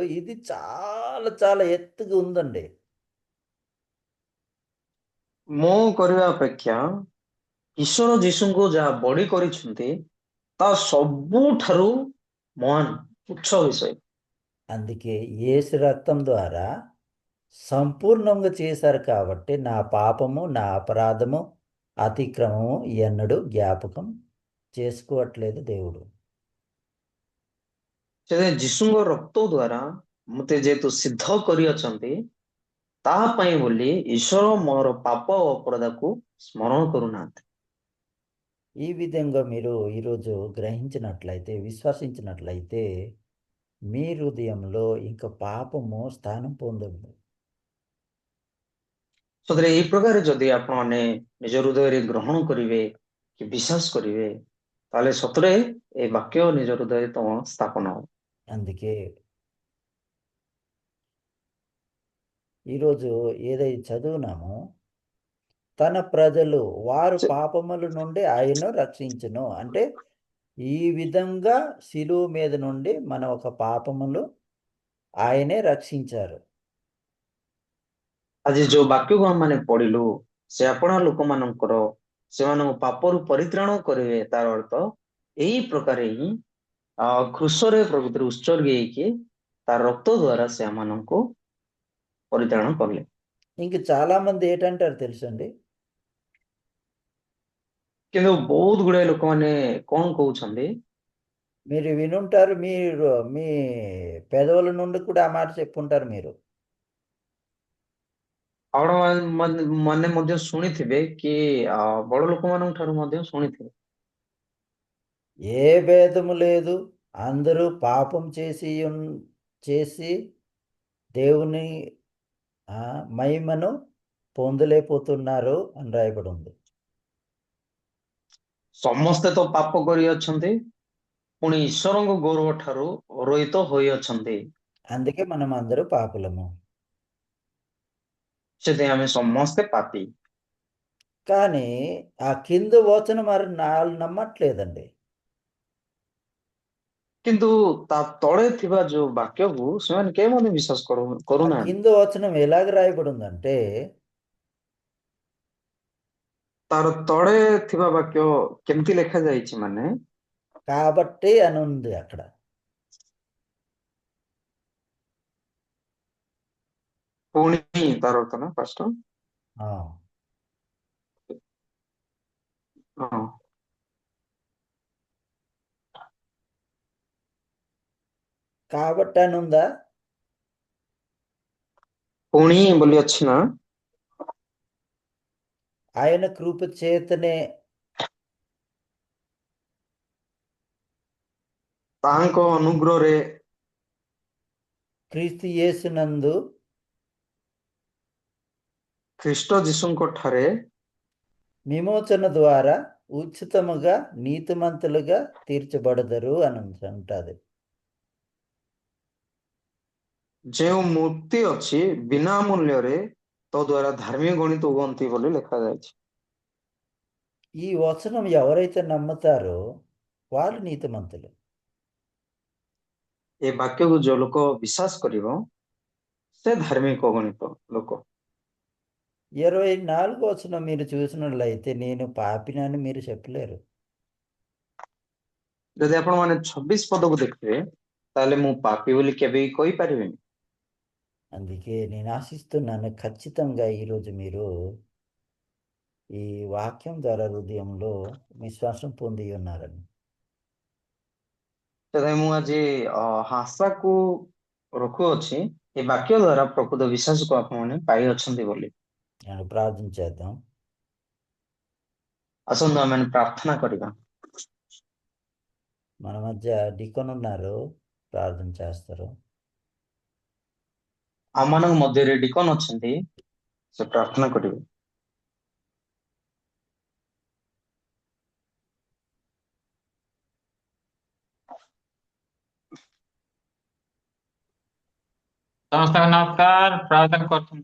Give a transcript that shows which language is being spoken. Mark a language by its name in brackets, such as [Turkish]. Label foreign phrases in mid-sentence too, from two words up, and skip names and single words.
[Telugu] ఇది చాలా చాలా ఎత్తుగా ఉందండి. [Odia] ମୋ କରିବା ଅପେକ୍ଷା ଈଶ୍ୱର ଯୀଶୁଙ୍କୁ ଯାହା ବଳି କରିଛନ୍ତି ତା ସବୁଠାରୁ ମହାନ ତୁଚ୍ଛ విషయం. [Telugu] అందుకే యేసు రక్తం ద్వారా సంపూర్ణంగా చేశారు కాబట్టి నా పాపము, నా అపరాధము, అతిక్రమము ఎన్నడూ జ్ఞాపకం చేసుకోవట్లేదు దేవుడు. [Odia] ସେଥିପାଇଁ ଯୀଶୁଙ୍କ ରକ୍ତ ଦ୍ୱାରା ମତେ ଯେହେତୁ ସିଦ୍ଧ କରିଅଛନ୍ତି ତାହା ପାଇଁ ବୋଲି ଈଶ୍ୱର ମୋର ପାପ ଓ ଅପରାଧକୁ ସ୍ମରଣ କରୁନାହାନ୍ତି. [Telugu] ఈ విధంగా మీరు ఈరోజు గ్రహించినట్లయితే, విశ్వసించినట్లయితే మీ హృదయంలో ఇంక పాపము స్థానం పొందదు. [Odia] ସତରେ ଏଇ ପ୍ରକାର ଯଦି ଆପଣମାନେ ନିଜ ହୃଦୟରେ ଗ୍ରହଣ କରିବେ କି ବିଶ୍ୱାସ କରିବେ ତାହେଲେ ସତରେ ଏ ବାକ୍ୟ ନିଜ ହୃଦୟରେ ତମ ସ୍ଥାପନ ହବ. [Telugu] అందుకే ఈరోజు ఏదైతే చదువునామో, తన ప్రజలు వారు చె- పాపముల నుండి ఆయన్ను రక్షించును అంటే ఈ విధంగా శిలువ మీద నుండి మన ఒక పాపములు ఆయనే రక్షించారు. [Odia] ଆଜି ଯୋଉ ବାକ୍ୟକୁ ଆମମାନେ ପଢିଲୁ ସେ ଆପଣା ଲୋକମାନଙ୍କର ସେମାନଙ୍କ ପାପରୁ ପରିତ୍ରାଣ କରିବେ ତାର ଅର୍ଥ ଏଇ ପ୍ରକାର ହିଁ କୃଷରେ ପ୍ରକୃତିରେ ଉତ୍ସର୍ଗୀ ହେଇକି ତାର ରକ୍ତ ଦ୍ୱାରା ସେ ଆମମାନଙ୍କୁ ପରିତ୍ରାଣ କଲେ. [Telugu] ఇంక చాలా మంది ఏంటంటారు తెలుసండి, [Odia] କିନ୍ତୁ ବହୁତ ଗୁଡାଏ ଲୋକମାନେ କଣ କହୁଛନ୍ତି, [Telugu] మీరు వినుంటారు, మీరు మీ పెదవుల నుండి కూడా ఆ మాట చెప్పుంటారు మీరు. [Odia] ଆପଣ ମାନେ ମଧ୍ୟ ଶୁଣିଥିବେ କି ବଡ ଲୋକମାନଙ୍କ ଠାରୁ ମଧ୍ୟ ଶୁଣିଥିବେ [Telugu] ఏ భేదము లేదు, అందరూ పాపం చేసి దేవుని మహిమను పొందలేకపోతున్నారు అని రాయబడి ఉంది. [Odia] ସମସ୍ତେ ତ ପାପ କରିଅଛନ୍ତି ପୁଣି ଈଶ୍ୱରଙ୍କ ଗୌରବ ଠାରୁ ରହିତ ହୋଇଅଛନ୍ତି. [Telugu] అందుకే మనం అందరూ పాపులము. [Odia] ସେଥିପାଇଁ ଆମେ ସମସ୍ତେ ପାପୀ. [Telugu] కానీ ఆ కింద వచనం మరి నాళ్ళు నమ్మట్లేదండి. [Odia] କିନ୍ତୁ ତା ତଳେ ଥିବା ଯୋଉ ବାକ୍ୟକୁ ସେମାନେ କେହି ମଧ୍ୟ ବିଶ୍ୱାସ ఆ କରୁନାହାନ୍ତି. [Telugu] కింద వచనం ఎలాగ రాయబడి ఉందంటే, [Odia] ତାର ତଳେ ଥିବା ବାକ୍ୟ କେମିତି ଲେଖାଯାଇଛି ମାନେ [Telugu] కాబట్టి అని ఉంది అక్కడ. [Odia] ପୁଣି ତାର ଅର୍ଥ ନା ଫାଷ୍ଟ ఆ, ହଁ [Telugu] కాబట్టి అని ఉందా? [Odia] ପୁଣି ବୋଲି ଅଛି ନା [Telugu] ఆయన కృప చేతనే [Odia] ତାହାଙ୍କ ଅନୁଗ୍ରହରେ [Telugu] క్రీస్తు యేసునందు [Odia] ଖ୍ରୀଷ୍ଟ ଯୀଶୁଙ୍କ ଠାରେ [Telugu] విమోచన ద్వారా ఉచితముగా నీతిమంతులుగా తీర్చబడదరు అని ఉంటుంది. [Odia] ଯେଉଁ ମୂର୍ତ୍ତି ଅଛି ବିନା ମୂଲ୍ୟରେ ତ ଦ୍ୱାରା ଧାର୍ମିକ ଗଣିତ ହୁଅନ୍ତି ବୋଲି ଲେଖାଯାଇଛି. [Telugu] ఈ వచనం ఎవరైతే నమ్ముతారో వాళ్ళు నీతిమంతులు. [Odia] ଏ ବାକ୍ୟକୁ ଯୋଉ ଲୋକ ବିଶ୍ୱାସ କରିବ ସେ ଧାର୍ମିକ ଗଣିତ ଲୋକ. [Telugu] 24 వచనం మీరు చూసినట్లయితే నేను పాపినని మీరు చెప్పలేరు. [Odia] ଯଦି ଆପଣ ମାନେ 26 ପଦକୁ ଦେଖିବେ ତାହେଲେ ମୁଁ ପାପୀ ବୋଲି କେବେ ବି କହିପାରିବିନି. [Telugu] అందుకే నేను ఆశిస్తున్నాను ఖచ్చితంగా ఈరోజు మీరు ఈ వాక్యం ద్వారా హృదయంలో విశ్వాసం పొంది ఉన్నారని. [Odia] ସେଥିପାଇଁ ମୁଁ ଆଜି ଆଶାକୁ ରଖୁଅଛି ଏ ବାକ୍ୟ ଦ୍ୱାରା ପ୍ରକୃତ ବିଶ୍ୱାସକୁ ଆପଣମାନେ ପାଇଅଛନ୍ତି ବୋଲି. [Telugu] నేను ప్రార్థన చేద్దాం. [Odia] ଆସନ୍ତୁ ଆମେ ପ୍ରାର୍ଥନା କରିବା. [Telugu] మన మధ్య డికోన్ ఉన్నారు, ప్రార్థన చేస్తారు. [Odia] ଆମମାନଙ୍କ ମଧ୍ୟରେ ଡିକନ ଅଛନ୍ତି, ସେ ପ୍ରାର୍ଥନା କରିବେ. ସମସ୍ତଙ୍କୁ ନମସ୍କାର, ପ୍ରାର୍ଥନା କରୁଛନ୍ତି।